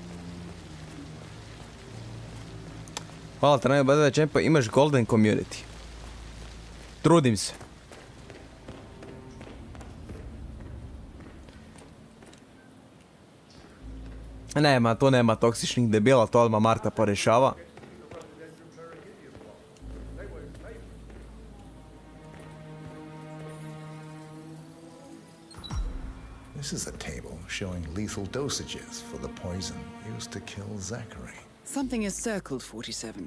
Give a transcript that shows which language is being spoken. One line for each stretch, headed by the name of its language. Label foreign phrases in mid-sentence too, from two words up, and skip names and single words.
Croatian: Hvala Trajno Badada Chempo, imaš
English: golden community.
Croatian: Trudim se. Nema, tu nema toksičnih debila, to odmah Marta porješava.
English: This is a table showing lethal dosages for the poison used to kill Zachary. Something is circled, 47.